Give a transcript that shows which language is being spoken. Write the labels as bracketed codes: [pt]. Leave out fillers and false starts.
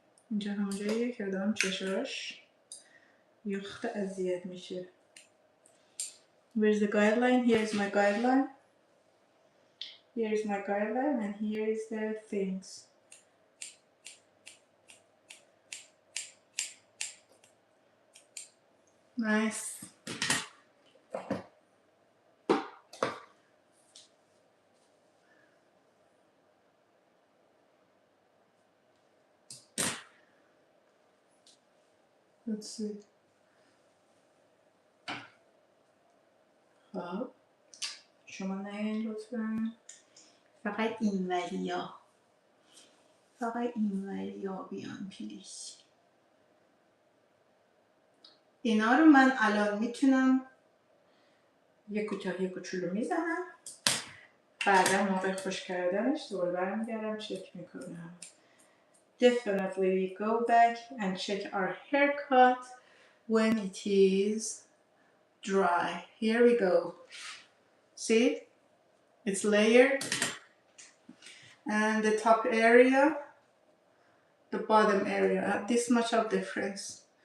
[fa] اینجا همونجاییه که آدم چشاش یخت اذیت میشه. [en] Where's the guideline? Here's my guideline. Here's my guideline and here is the things. Nice. Let's see. [fa] خب شما نگین لطفا. فقط این وریا. فقط این وریا بیان پلیز. اینا رو من الان میتونم یک کوتاه یک کوچولو میزنم، بعدا موقع خوش کردنش دوباره برمیگردم چک میکنم. [en] Definitely we go back and check our haircut when it is dry. Here we go. See? It's layered. And the top area, the bottom area, this much of difference.